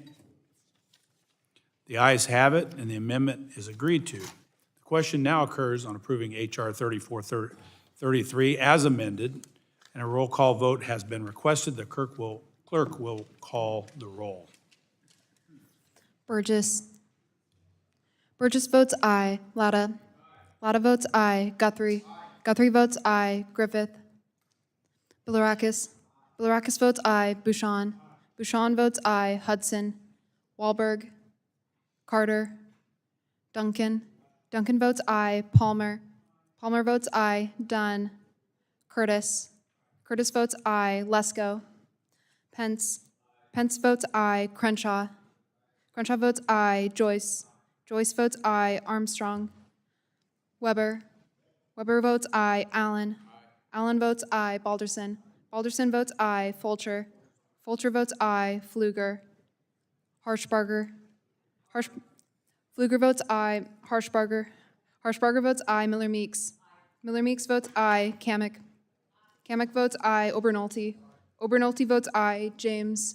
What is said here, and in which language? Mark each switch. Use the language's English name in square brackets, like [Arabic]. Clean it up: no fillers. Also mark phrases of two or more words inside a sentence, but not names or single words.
[English] The ayes have it, and the amendment is agreed to. The question now occurs on approving H.R. 3433 as amended, and a roll call vote has been requested. The clerk will call the roll. Burgess. Burgess votes aye. Latta. Latta votes aye. Guthrie. Guthrie votes aye. Griffith. Bilirakis. Bilirakis votes aye. Bouchon. Bouchon votes aye. Hudson. Wahlberg. Carter. Duncan. Duncan votes aye. Palmer. Palmer votes aye. Dunn. Curtis. Curtis votes aye. Lesko. Pence. Pence votes aye. Crenshaw. Crenshaw votes aye. Joyce. Joyce votes aye. Armstrong. Weber. Weber votes aye. Allen. Allen votes aye. Balderson. Balderson votes aye. Fulcher. Fulcher votes aye. Pfluger. Harshbarger. Pfluger votes aye. Harshbarger. Harshbarger votes aye. Miller Meeks. Miller Meeks votes aye. Kamek. Kamek votes aye. Obernolte. Obernolte votes aye. James.